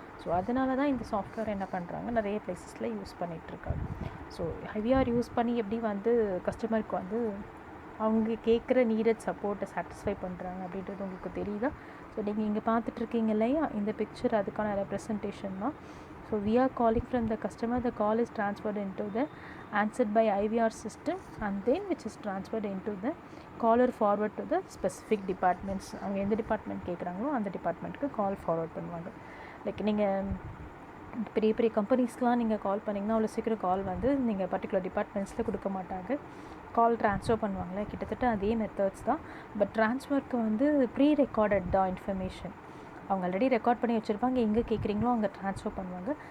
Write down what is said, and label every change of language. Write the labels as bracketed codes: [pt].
[ta] So அதனால தான் இந்த சாஃப்ட்வேர் என்ன பண்ணுறாங்க, நிறைய பிளேசஸில் யூஸ் பண்ணிகிட்ருக்காங்க. ஸோ ஐவிஆர் யூஸ் பண்ணி எப்படி வந்து கஸ்டமருக்கு வந்து அவங்க கேட்குற நீடட் சப்போர்ட்டை சாட்டிஸ்ஃபை பண்ணுறாங்க அப்படின்றது உங்களுக்கு தெரியுதா? ஸோ நீங்கள் இங்கே பார்த்துட்ருக்கீங்க இல்லையா, இந்த பிக்சர் அதுக்கான ரெப்ரசன்டேஷன் தான். [en] So we are calling from the customer, the call is transferred into the answered by IVR system and then which is transferred into the caller forward to the specific departments. [ta] அவங்க எந்த department கேட்குறாங்களோ அந்த டிபார்ட்மெண்ட்டுக்கு கால் forward பண்ணுவாங்க. Like நீங்கள் பெரிய பெரிய கம்பெனிஸ்க்கெலாம் நீங்கள் கால் பண்ணிங்கன்னா அவ்வளோ சீக்கிரம் கால் வந்து நீங்கள் பர்டிகுலர் டிபார்ட்மெண்ட்ஸில் கொடுக்க மாட்டாங்க, கால் ட்ரான்ஸ்ஃபர் பண்ணுவாங்களே, கிட்டத்தட்ட அதே மெத்தட்ஸ் தான். பட் ட்ரான்ஸ்ஃபருக்கு வந்து ப்ரீ ரெக்கார்டட் தான் இன்ஃபர்மேஷன், அவங்க ஆல்ரெடி ரெக்கார்ட் பண்ணி வச்சுருப்பாங்க, எங்கே கேட்குறீங்களோ அங்கே ட்ரான்ஸ்ஃபர் பண்ணுவாங்க.